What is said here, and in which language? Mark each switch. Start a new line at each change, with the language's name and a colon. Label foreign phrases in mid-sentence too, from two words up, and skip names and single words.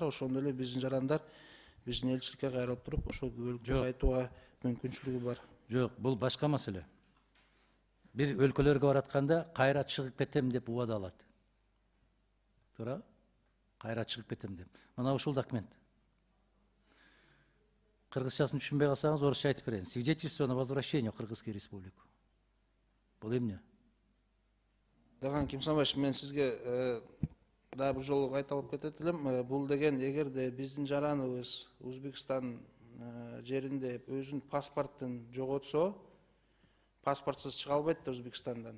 Kyrgyz: Ошондой эле биздин жарандар биздин элчиликке кайрылып туруп, ошол күбөлүктү кайтууга мүмкүнчүлүгү бар. Жок, бул башка маселе. Бир өлкөлөргө баратканда кайра чыгып кетем деп убада алат. Туура? Кайра чыгып кетем деп. Мына ушул документ. Кыргызчасын түшүнбөй калсаңыз, орусча айтып берейин.
Russian: Свидетельство на возвращение в Кыргызскую республику.
Kyrgyz: Бул эмне? Даган Кимсанбаевич, мен сизге да бир жолу кайталап кетет элем. Бул деген эгерде биздин жараныбыз Өзбекстан жеринде өзүнүн паспортун жоготсо, паспортсуз чыга албайт да Өзбекстандан.